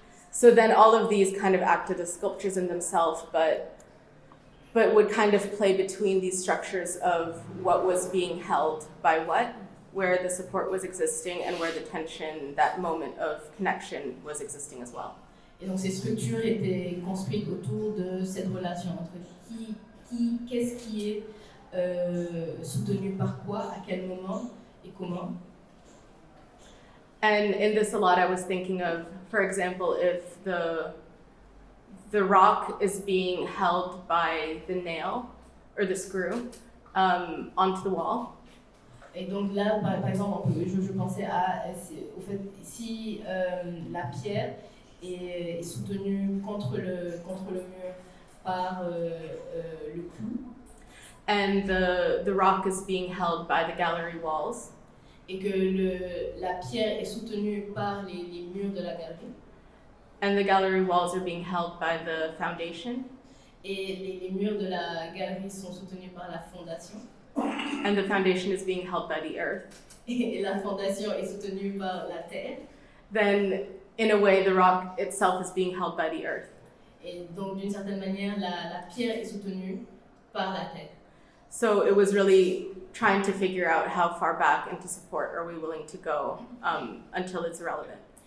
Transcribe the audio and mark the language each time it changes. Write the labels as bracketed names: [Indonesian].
[English] So then all of these kind of acted as sculptures in themselves, but would kind of play between these structures of what was being held by what, where the support was existing and where the tension, that moment of connection was existing as well. [French] Et donc ces structures étaient construites autour de cette relation entre qu'est-ce qui est soutenu par quoi, à quel moment et comment. [English] And in this a lot I was thinking of, for example, if the rock is being held by the nail or the screw onto the wall. [French] Et donc là, par exemple, je pensais au fait si la pierre est soutenue contre le mur par le clou. [English] And the rock is being held by the gallery walls. [French] Et que la pierre est soutenue par les murs de la galerie. [English] And the gallery walls are being held by the foundation. [French] Et les murs de la galerie sont soutenus par la fondation. [English] And the foundation is being held by the earth. [French] Et la fondation est soutenue par la terre. [English] Then, in a way, the rock itself is being held by the earth. [French] Et donc, d'une certaine manière, la pierre est soutenue par la terre. [English] So it was really trying to figure out how far back into support are we willing to go until it's irrelevant.